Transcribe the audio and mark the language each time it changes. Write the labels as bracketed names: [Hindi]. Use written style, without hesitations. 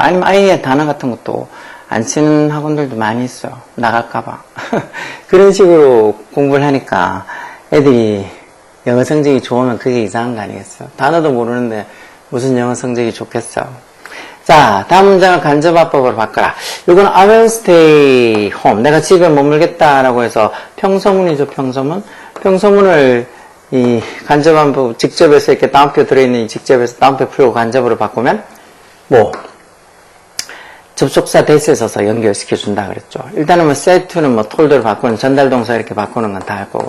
[Korean] 아니면 아예 단어 같은 것도 안 치는 학원들도 많이 있어요. 나갈까봐. 그런 식으로 공부를 하니까 애들이 영어 성적이 좋으면 그게 이상한 거 아니겠어요? 단어도 모르는데 무슨 영어 성적이 좋겠어요? 자, 다음 문장을 간접화법으로 바꿔라. 이건 [English] I will stay home. [Korean] 내가 집에 머물겠다라고 해서 평서문이죠, 평서문. 평서문을 이 간접화법 직접에서 이렇게 따옴표 들어있는 이 직접에서 따옴표 풀고 간접으로 바꾸면 뭐 접속사 that에 써서 연결시켜준다 그랬죠. 일단은 뭐 said to는 뭐 told를 바꾸는 전달동사 이렇게 바꾸는 건 다 할 거고.